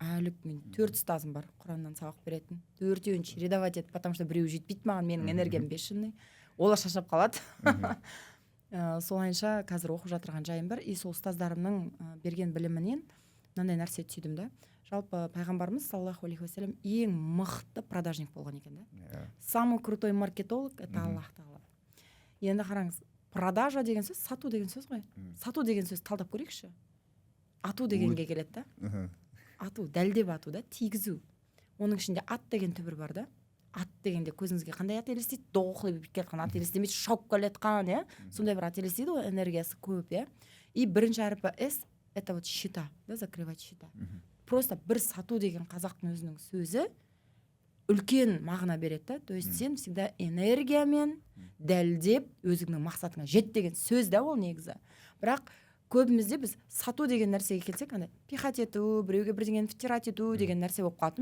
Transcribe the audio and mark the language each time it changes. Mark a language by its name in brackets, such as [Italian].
[Kazakh] Әлі күнге 4 ұстазым бар, Құраннан сабақ беретін. 4-еуін чередовать етіп, [Russian] потому что [Kazakh] біреуі жетпейді маған, менің энергиям бешеный. Олар шаршап қалады. Солайынша қазір оқып жатырған жайым бар. И сол ұстаздарымның берген білімінен мынандай нәрсе түйдім да. Жалпы пайғамбарымыз саллаллаху алейхи уассалам ең мықты продажник болған екен да. [Russian] Самый крутой маркетолог это Аллах тағала. [Kazakh] Енді қараңыз, продажа деген сөз сату деген сөз ғой. Сату деген сөз талдап көрейікші. Ату дегенге келеді да. Ату, дәлдеп ату да, тигізу. Оның ішінде ат деген түбір бар да. Ат дегенде көзіңізге қандай ат елестейді? Доғықлы біп кеткен ат елестемейді, шауып келетқан, иә. Сондай бір ат елестейді ғой, энергиясы көп, иә. [Russian] И [Kazakh] бірінші әріпі [Russian] С, это вот счета, да, закрывать счета. [Kazakh] Просто бір сату деген қазақтың өзінің сөзі үлкен мағына береді да. [Russian] То есть [Kazakh] сен всегда энергиямен дәлдеп өзіңнің мақсатыңа жет деген сөз да ол негізі. Бірақ көбімізде біз сату деген нәрсеге келсек, андай пихать ету, біреуге бірдеңені втирать ету деген нәрсе болып қалды.